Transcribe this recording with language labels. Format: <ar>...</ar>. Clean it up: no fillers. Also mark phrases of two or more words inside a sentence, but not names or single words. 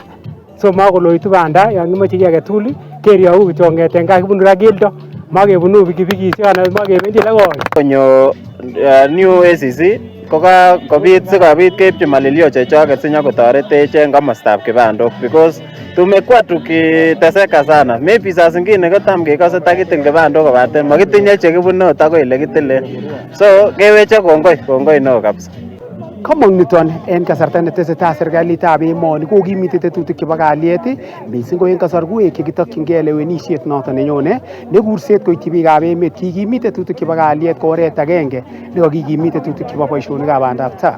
<kln>So makoloitu banda yon kimoche kiy age tugul kerioku kityo kong'eten gaa kibunu ra keldo makebunu pikipikisiek anan makebendi lekoi. Konyo new ACC kokabit sikobit keipchi malilio chechoket sinyokotoretech en komostab kibandok because</kln> <sw>tumekuwa tukiteseka sana.</sw> <kln>Maybe</kln> <sw>saa zingine</sw> <kln>kotam kekose takitil kibandok kobaten makitinye chekibunu akoi ile kitilen. So keweche kongoi neo kabisa. komong niton en kasarta netesetai serikalitab emoni kokimite tetutik chebo kalyet mising ko en kasarwek chekitokyingei lewenisiet noton nenyone ne kurset koityi biikab emet kikimit tetutik chebo kalyet ko oret agenge nekakikimit tetutik chebo boisionikab bandab tai.</kln>